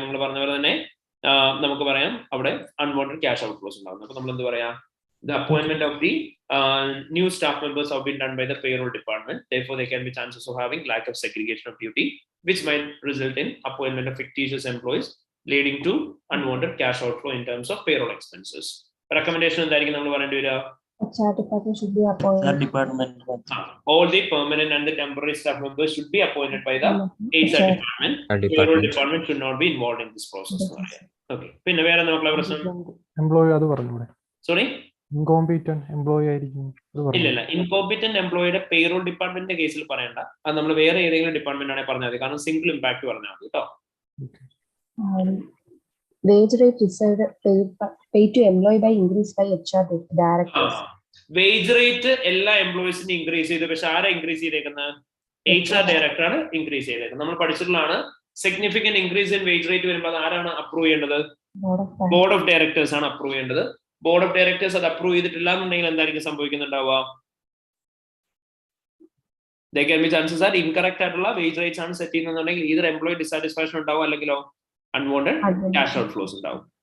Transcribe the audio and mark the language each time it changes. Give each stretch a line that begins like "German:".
Malayalam: നമ്മൾ പറഞ്ഞ പോലെ തന്നെ നമുക്ക് പറയാം അവിടെ അൺവാണ്ടഡ് ക്യാഷ് ഔട്ട്ഫ്ലോസ് ഉണ്ടാകും. അപ്പൊ നമ്മൾ എന്ത് പറയാം?
English: The appointment of the new staff members have been done by the payroll department. Therefore, there can be chances of having lack of segregation of duty, which might result in appointment of fictitious employees, leading to unwanted cash outflow in terms of payroll expenses.
Malayalam: Recommendation എന്തായിരിക്കും നമ്മൾ പറയേണ്ടി വരിക?
English: HR department should be appointed. All the permanent and the temporary staff members should be appointed by the HR department. Payroll department should not be involved in this process.
Malayalam: Okay. പിന്നെ വേറെ നോക്കാം പ്രശ്നം. Employee അത് പറഞ്ഞൂടെ?
English: Sorry?
Malayalam: ഇൻകോമ്പീറ്റന്റ് employee ആയിരിക്കും. ഇല്ല, ഇൻകോമ്പീറ്റന്റ് എംപ്ലോയിയുടെ payroll ഡിപ്പാർട്ട്മെന്റിന്റെ കേസിൽ പറയണ്ട. അത് നമ്മൾ വേറെ ഏതെങ്കിലും ഡിപ്പാർട്ട്മെന്റ് ആണെങ്കിൽ പറഞ്ഞാൽ മതി. കാരണം സിംഗിൾ ഇമ്പാക്ട് പറഞ്ഞാൽ മതി കേട്ടോ.
English: Wage rate decided paid to employee by increase by HR directors.
Malayalam: Wage rate എല്ലാ എംപ്ലോയീസിനും ഇൻക്രീസ് ചെയ്തു. പക്ഷെ ആരാ ഇൻക്രീസ് ചെയ്തേക്കുന്നത്? HR ഡയറക്ടർ ആണ് ഇൻക്രീസ് ചെയ്തേക്കുന്നത്. നമ്മൾ പഠിച്ചിട്ടുള്ളതാണ് significant increase in wage rate വരുമ്പോൾ ആരാണ് അപ്രൂവ് ചെയ്യേണ്ടത്? ബോർഡ് ഓഫ് ഡയറക്ടേഴ്സ് ആണ് അപ്രൂവ് ചെയ്യേണ്ടത്. ബോർഡ് ഓഫ് ഡയറക്ടേഴ്സ് അത് അപ്രൂവ് ചെയ്തിട്ടില്ല എന്നുണ്ടെങ്കിൽ എന്തായിരിക്കും സംഭവിക്കുന്നുണ്ടാവുക?
English: There can be chances that
Malayalam: incorrect ആയിട്ടുള്ള വേജ് റേറ്റ്സ് ആണ് സെറ്റ് ചെയ്യുന്നുണ്ടെങ്കിൽ
English: either employee dissatisfaction
Malayalam: ഉണ്ടാവും അല്ലെങ്കിലോ
English: unwanted cash outflows
Malayalam: ഉണ്ടാവും.